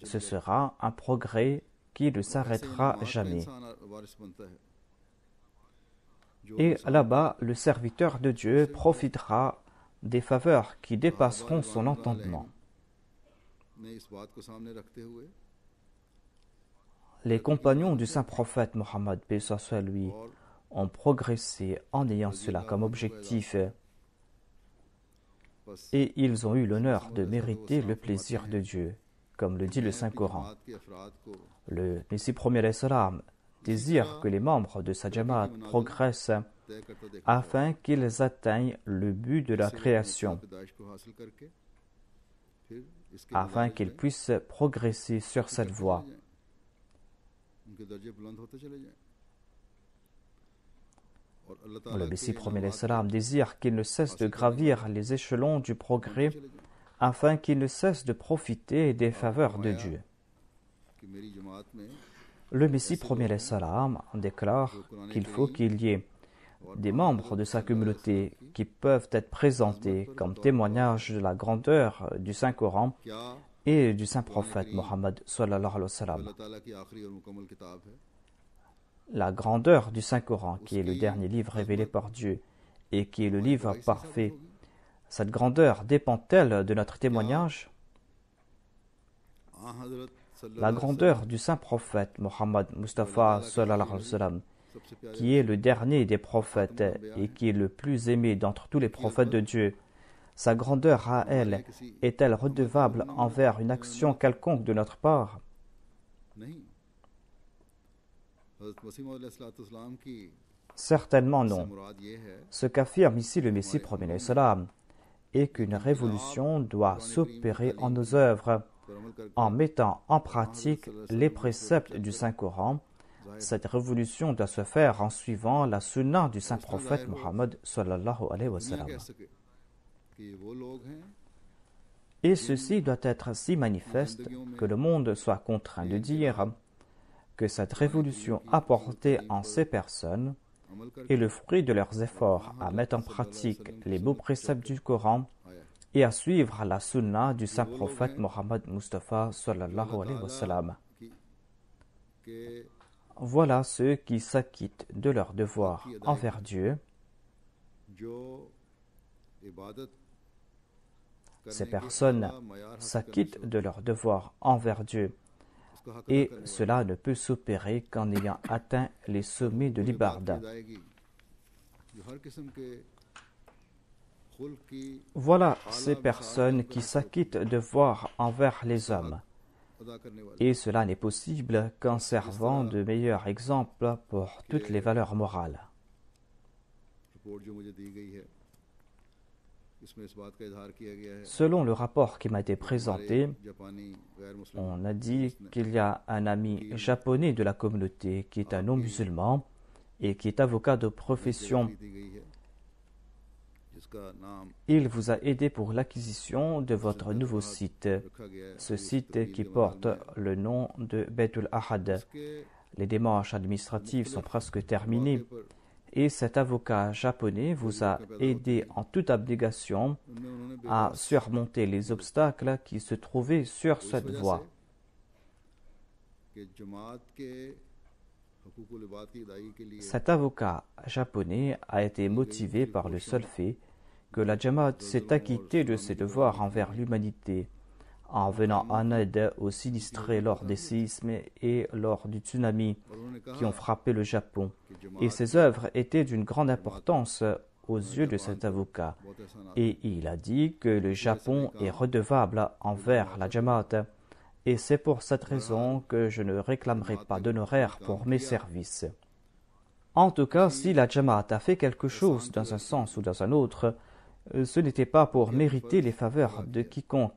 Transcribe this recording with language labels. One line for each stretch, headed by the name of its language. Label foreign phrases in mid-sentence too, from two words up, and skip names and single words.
French: Ce
Urdu: चली
French: sera un progrès qui ne
Urdu: جائے گی۔ ایسے
French: s'arrêtera
Urdu: نماز کا
French: jamais.
Urdu: انسان وارث بنتا ہے جو
French: Et
Urdu: इंसान
French: là-bas, le serviteur de Dieu profitera des faveurs qui dépasseront son entendement.
Urdu: نے اس بات کو سامنے رکھتے ہوئے
French: Les compagnons du saint prophète Mohammed, paix soit lui,
Urdu: और
French: ont progressé en ayant cela comme objectif
Urdu: बस
French: et ils ont eu l'honneur de mériter le plaisir de Dieu, comme le dit le Saint-Coran.
Urdu: جماعت کے افراد کو
French: Le Messie premier
Arabic: عليه السلام
French: désire que les membres de sa Jamaat progressent
Urdu: طے کرتا دیکھا
French: afin qu'ils atteignent le but de la création,
Urdu: پیدائش کو حاصل کر کے پھر اس کے
French: afin qu'ils puissent progresser sur cette voie.
Urdu: ان کے درجے بلند ہوتے چلے جائیں اور اللہ تعالیٰ
French: Le
Urdu: के
French: Messie premier
Urdu: इनामात
French: salam désire qu'ils ne cessent de gravir les échelons du progrès
Urdu: چلے جائیں
French: afin qu'ils ne cessent de profiter des faveurs de Dieu.
Urdu: کہ میری جماعت میں
French: Le Messie premier salam déclare qu'il faut qu'il y ait des membres de sa communauté qui peuvent être présentés comme témoignage de la grandeur du Saint-Coran
Urdu: क्या
French: et du Saint-Prophète Mohammed
Arabic: صلى الله عليه وسلم.
Urdu: اللہ تعالیٰ کی آخری اور مکمل کتاب ہے
French: La grandeur du Saint-Coran, qui est le dernier livre révélé par Dieu et qui est le livre parfait, cette grandeur dépend-elle de notre témoignage?
Urdu: ہاں حضرت
French: La grandeur du Saint-Prophète Mohammed Mustafa
Arabic: صلى الله عليه وسلم,
Urdu: سب سے پیارے
French: qui est le dernier des prophètes et qui est le plus aimé d'entre tous les prophètes de Dieu, sa grandeur à elle est-elle redevable envers une action quelconque de notre part?
Urdu: نہیں حضرت مسیح علیہ السلام کی
French: Certainement
Urdu: से
French: non.
Urdu: مراد یہ ہے
French: Ce qu'affirme ici le Messie premier salam est qu'une révolution doit s'opérer en nos œuvres
Urdu: پر عمل کر کے
French: en mettant en pratique les préceptes du Saint-Coran. Cette révolution doit se faire en suivant la sunna du Saint-Prophète Mohammed
Arabic: صلى الله عليه و
Urdu: दुनिया
French: sallam.
Urdu: کہہ سکے کہ یہ وہ لوگ ہیں
French: Et ceci doit être si manifeste que le monde soit contraint de dire que cette révolution apportée en ces personnes
Urdu: عمل کر کے
French: est le fruit de leurs efforts à mettre en pratique les beaux préceptes du Coran et à suivre la sunna du Saint-Prophète Mohammed Mustafa
Arabic: صلى الله عليه وسلم.
Urdu: कि
French: Voilà ceux qui s'acquittent de leur devoir envers Dieu.
Urdu: جو عبادت
French: Ces
Urdu: کرنے کی
French: personnes
Urdu: اعلیٰ معیار حاصل
French: s'acquittent de leur devoir envers Dieu
Urdu: اس کا حق
French: et
Urdu: ادا کرنے
French: cela ne peut s'opérer qu'en ayant atteint les sommets de
Urdu: والی بات کی
French: l'Ibarda.
Urdu: ادائیگی جو ہر قسم کے خلق کی
French: Voilà ces personnes qui s'acquittent de devoir envers les hommes.
Urdu: ادا کرنے والی
French: Et cela n'est possible qu'en servant de meilleur exemple pour toutes les valeurs morales.
Urdu: رپورٹ جو مجھے دی گئی ہے اس میں اس بات کا اظہار کیا گیا ہے
French: Selon le rapport qui m'a été présenté,
Urdu: جاپانی غیر مسلم
French: on a dit qu'il y a un ami japonais de la communauté qui est un non-musulman et qui est avocat de profession.
Urdu: دی گئی ہے جس کا نام
French: Il vous a aidé pour l'acquisition de votre nouveau site,
Urdu: رکھا گیا ہے
French: ce site qui porte le nom de Baitul Ahad.
Urdu: के
French: Les démarches administratives sont presque terminées et cet avocat japonais vous a aidé en toute abnégation
Urdu: उन्होंने
French: à surmonter les obstacles qui se trouvaient sur cette voie.
Urdu: کہ جماعت کے حقوق العباد کی ادائیگی کے لیے
French: Cet avocat japonais a été motivé par le seul fait que la Jamaat s'est acquittée de ses devoirs envers l'humanité en venant en aide aux sinistrés lors des séismes et lors du tsunami
Urdu: اور انہوں نے
French: qui
Urdu: कहा
French: ont frappé le Japon.
Urdu: कि
French: Et
Urdu: जमात
French: ces œuvres étaient d'une grande importance aux yeux de cet avocat.
Urdu: بہت احسان
French: Et il a dit que le Japon est redevable envers la Jamaat. Et c'est pour cette raison que je ne réclamerai pas d'honoraires pour mes services. En tout cas, si la Jamaat a fait quelque chose dans un sens ou dans un autre, ce n'était pas pour mériter les faveurs de quiconque.